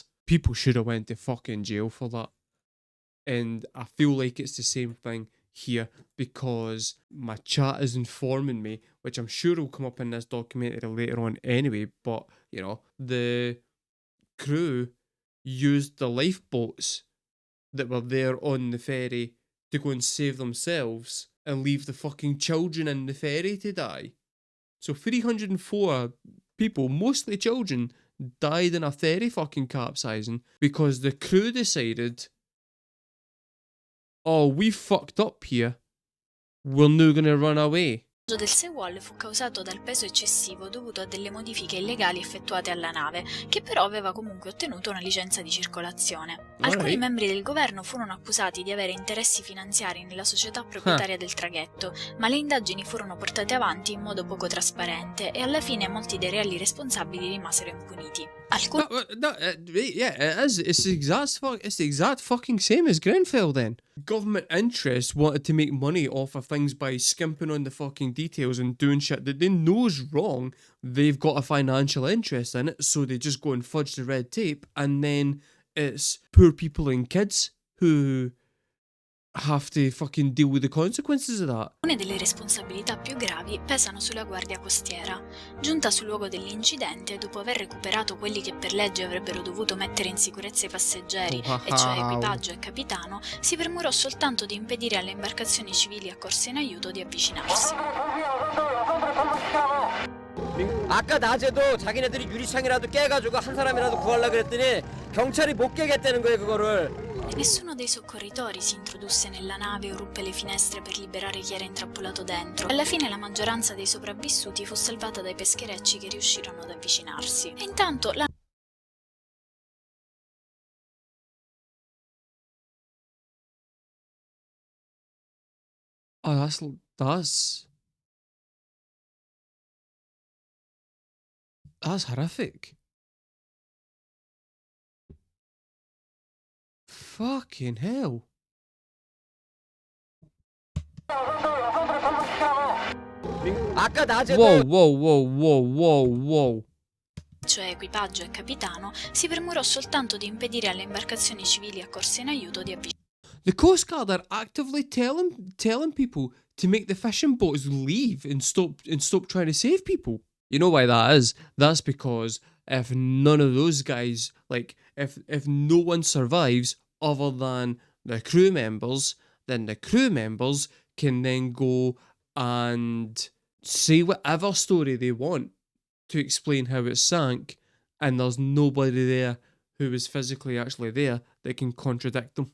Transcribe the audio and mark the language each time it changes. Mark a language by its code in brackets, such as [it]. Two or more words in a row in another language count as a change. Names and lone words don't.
[en] People should have went to fucking jail for that. And I feel like it's the same thing here, because my chat is informing me, which I'm sure will come up in this documentary later on anyway, but, you know, the crew used the lifeboats that were there on the ferry to go and save themselves and leave the fucking children in the ferry to die. So 304 people, mostly children, died in a ferry fucking capsizing because the crew decided, oh, we fucked up here, we're now gonna run away. [it] Il del seawall fu causato dal peso eccessivo dovuto a delle modifiche illegali effettuate alla nave, che però aveva comunque ottenuto una licenza di circolazione. Alcuni membri del governo furono accusati di avere interessi finanziari nella società proprietaria del traghetto, ma le indagini furono portate avanti in modo poco trasparente e alla fine molti dei reali responsabili rimasero impuniti. [en] Yeah, it is. It's the exact fucking same as Grenfell then. Government interests wanted to make money off of things by skimping on the fucking details and doing shit that they know's wrong. They've got a financial interest in it, so they just go and fudge the red tape, and then it's poor people and kids who have to fucking deal with the consequences of that. [it] Alcune delle responsabilità più gravi pesano sulla guardia costiera. Giunta sul luogo dell'incidente, dopo aver recuperato quelli che per legge avrebbero dovuto mettere in sicurezza i passeggeri, e cioè equipaggio e capitano, si premurò soltanto di impedire alle imbarcazioni civili accorse in aiuto di avvicinarsi. [ko] 아까 낮에도 자기네들이 유리창이라도 깨가지고 한 사람이라도 구하려고 그랬더니 경찰이 못 깨겠다는 거예요, 그거를. [it] Nessuno dei soccorritori si introdusse nella nave o ruppe le finestre per liberare chi era intrappolato dentro. Alla fine la maggioranza dei sopravvissuti fu salvata dai pescherecci che riuscirono ad avvicinarsi. E intanto la [en] Oh, that's horrific. Fucking hell. [ko] 아까 낮에도 [en] Whoa. [it] cioè equipaggio e capitano, si premurò soltanto di impedire alle imbarcazioni civili accorse in aiuto di avvicinarsi. [en] The Coast Guard are actively telling people to make the fishing boats leave and stop trying to save people. You know why that is? That's because if none of those guys, like, if no one survives other than the crew members, then the crew members can then go and say whatever story they want to explain how it sank, and there's nobody there who was physically actually there that can contradict them.